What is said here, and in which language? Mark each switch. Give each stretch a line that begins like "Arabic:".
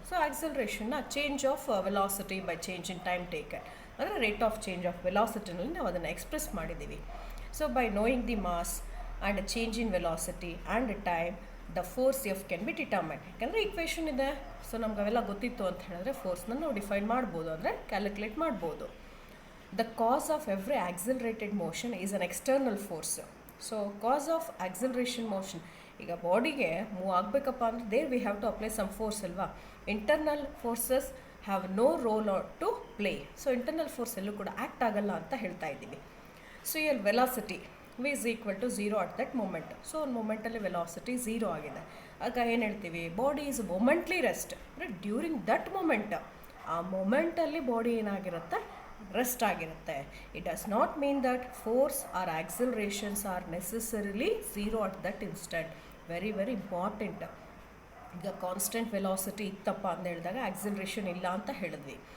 English: so ಆಕ್ಸಲರೇಷನ್ನ change of velocity by change in time taken, ಅಂದರೆ rate of change of ವೆಲಾಸಿಟಿನಲ್ಲಿ
Kannada: ನಾವು ಅದನ್ನು express ಮಾಡಿದ್ದೀವಿ.
English: So by knowing the mass and change in velocity and time the force f can be determine.
Kannada: ಯಾಕಂದರೆ equation ಇದೆ. So ನಮ್ಗೆ ಅವೆಲ್ಲ ಗೊತ್ತಿತ್ತು ಅಂತ ಹೇಳಿದ್ರೆ ಫೋರ್ಸ್ನ ನಾವು ಡಿಫೈನ್ ಮಾಡ್ಬೋದು, ಅಂದರೆ ಕ್ಯಾಲ್ಕುಲೇಟ್ ಮಾಡ್ಬೋದು.
English: the cause of every accelerated motion is an external force. So cause of acceleration motion,
Kannada: ಈಗ ಬಾಡಿಗೆ ಮೂವ್ ಆಗಬೇಕಪ್ಪ ಅಂದರೆ
English: There we have to apply some force ಅಲ್ವಾ. Internal forces have no role to play.
Kannada: So internal force ಎಲ್ಲೂ ಕೂಡ act ಆಗಲ್ಲ ಅಂತ ಹೇಳ್ತಾ ಇದ್ದೀವಿ.
English: So ಇಲ್ಲಿ velocity v is equal to 0 at that moment.
Kannada: So ಒಂದು ಮೊಮೆಂಟಲ್ಲಿ ವೆಲಾಸಿಟಿ 0 ಆಗಿದೆ. ಆಗ ಏನು ಹೇಳ್ತೀವಿ,
English: Body is momently rest.
Kannada: ಅಂದರೆ
English: during that moment,
Kannada: ಆ ಮೊಮೆಂಟಲ್ಲಿ ಬಾಡಿ ಏನಾಗಿರುತ್ತೆ, ರೆಸ್ಟ್ ಆಗಿರುತ್ತೆ.
English: It does not mean that force or accelerations are necessarily 0 at that instant.
Kannada: Very very important. ಈಗ ಕಾನ್ಸ್ಟೆಂಟ್ ವೆಲಾಸಿಟಿ ಇತ್ತಪ್ಪ ಅಂತ ಹೇಳಿದಾಗ ಆಕ್ಸಿಲರೇಷನ್ ಇಲ್ಲ ಅಂತ ಹೇಳಿದ್ವಿ.